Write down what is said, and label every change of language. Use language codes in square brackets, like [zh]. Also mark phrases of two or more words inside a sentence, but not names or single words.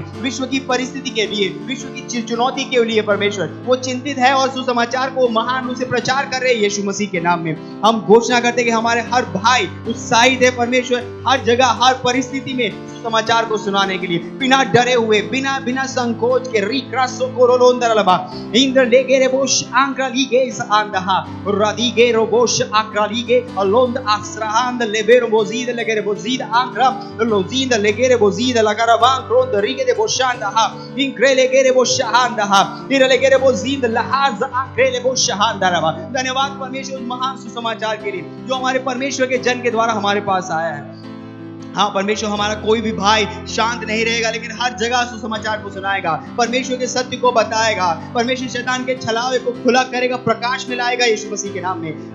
[hi] विश्व की परिस्थिति के लिए, विश्व की चुनौती के लिए परमेश्वर वो चिंतित है और सुसमाचार को महान रूप से प्रचार कर रहे हैं यीशु मसीह के नाम में। हम घोषणा करते हैं कि हमारे हर भाई उत्साहित है परमेश्वर हर जगह हर परिस्थिति में सुसमाचार को सुनाने के लिए, बिना डरे हुए, बिना संकोच के। रिक्रासो कोरोलोंदरलबा इंद्र लेगे रे बोश आंक्रा लीगे इस आंदहा रादीगे रो बोश आंक्रा लीगे अलोंद आस्राहांद लेबेरो बोजीद लेगे रे बोजीद आंक्रा लोजीद लेगे रे बोजीद लगारा बांग रोंद रीगे दे बोशांदहा इंक्रे लेगे रे बोशांदहा इरे लेगे रे बोजीद लहाज आंक्रे ले बोशांदरबा। धन्यवाद परमेश्वर उस महान सुसमाचार के लिए जो हमारे परमेश्वर के जन के द्वारा हमारे पास आया है। हाँ परमेश्वर हमारा कोई भी भाई शांत नहीं रहेगा, लेकिन हर जगह सुसमाचार को सुनाएगा, परमेश्वर के सत्य को बताएगा, परमेश्वर शैतान के छलावे को खुला करेगा, प्रकाश में लाएगा यीशु मसीह के नाम में।